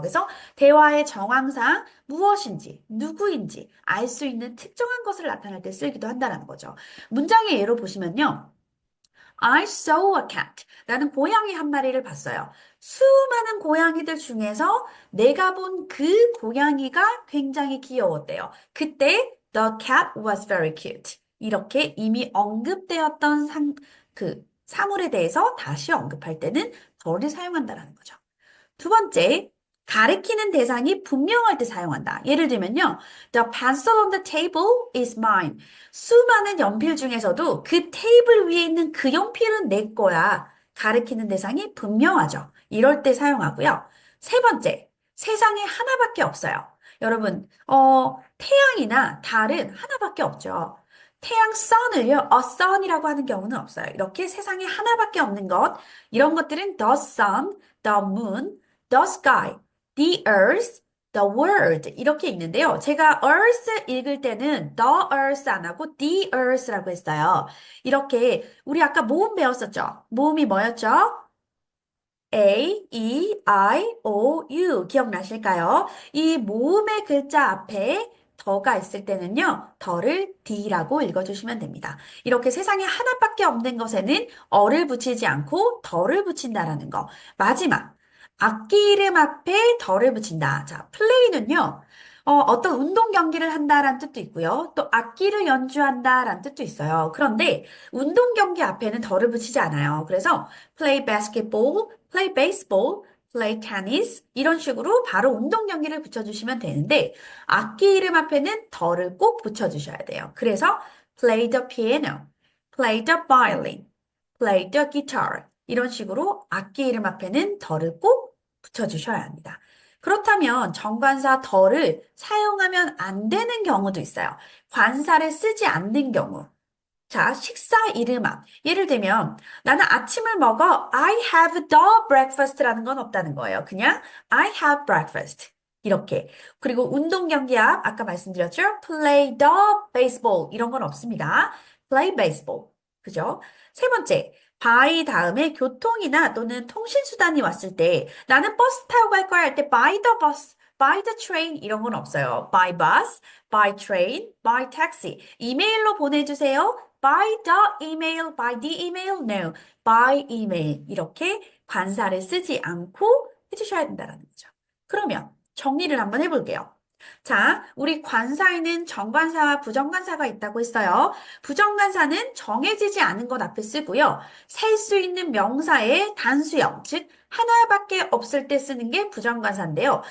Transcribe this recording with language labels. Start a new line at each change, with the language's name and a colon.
Korean: 그래서 대화의 정황상 무엇인지, 누구인지 알 수 있는 특정한 것을 나타낼 때 쓰기도 한다라는 거죠. 문장의 예로 보시면요.
English: I saw a cat.
Korean: 나는 고양이 한 마리를 봤어요. 수많은 고양이들 중에서 내가 본 그 고양이가 굉장히 귀여웠대요. 그때
English: the cat was very cute.
Korean: 이렇게 이미 언급되었던 그 사물에 대해서 다시 언급할 때는 더를 사용한다라는 거죠. 두 번째, 가리키는 대상이 분명할 때 사용한다. 예를 들면요.
English: The pencil on the table is mine.
Korean: 수많은 연필 중에서도 그 테이블 위에 있는 그 연필은 내 거야. 가리키는 대상이 분명하죠. 이럴 때 사용하고요. 세 번째, 세상에 하나밖에 없어요. 여러분, 태양이나 달은 하나밖에 없죠. 태양 sun을요, a sun이라고 하는 경우는 없어요. 이렇게 세상에 하나밖에 없는 것, 이런 것들은
English: the sun, the moon, the sky, the earth, the world
Korean: 이렇게 읽는데요. 제가 earth 읽을 때는 the earth 안 하고 the earth라고 했어요. 이렇게 우리 아까 모음 배웠었죠? 모음이 뭐였죠? A, E, I, O, U 기억나실까요? 이 모음의 글자 앞에 더가 있을 때는요, 더를 D라고 읽어주시면 됩니다. 이렇게 세상에 하나밖에 없는 것에는 어를 붙이지 않고 더를 붙인다라는 거. 마지막, 악기 이름 앞에 더를 붙인다. 자, 플레이는요, 어떤 운동 경기를 한다라는 뜻도 있고요. 또 악기를 연주한다라는 뜻도 있어요. 그런데 운동 경기 앞에는 더를 붙이지 않아요. 그래서
English: play basketball, play baseball, play tennis
Korean: 이런 식으로 바로 운동 경기를 붙여주시면 되는데 악기 이름 앞에는 더를 꼭 붙여주셔야 돼요. 그래서
English: play the piano, play the violin, play the guitar
Korean: 이런 식으로 악기 이름 앞에는 더를 꼭 붙여주셔야 합니다. 그렇다면 정관사 더를 사용하면 안 되는 경우도 있어요. 관사를 쓰지 않는 경우. 자, 식사 이름함. 예를 들면, 나는 아침을 먹어.
English: I have the breakfast
Korean: 라는 건 없다는 거예요. 그냥
English: I have breakfast.
Korean: 이렇게. 그리고 운동 경기 앞, 아까 말씀드렸죠?
English: Play the baseball.
Korean: 이런 건 없습니다.
English: Play baseball.
Korean: 그죠? 세 번째, by 다음에 교통이나 또는 통신수단이 왔을 때 나는 버스 타고 갈 거야 할 때
English: by the bus, by the train
Korean: 이런 건 없어요.
English: by bus, by train, by taxi.
Korean: 이메일로 보내주세요.
English: By the email, by the email, no, by email.
Korean: 이렇게 관사를 쓰지 않고 해주셔야 된다는 거죠. 그러면 정리를 한번 해볼게요. 자, 우리 관사에는 정관사와 부정관사가 있다고 했어요. 부정관사는 정해지지 않은 것 앞에 쓰고요. 셀 수 있는 명사의 단수형, 즉 하나밖에 없을 때 쓰는 게 부정관사인데요.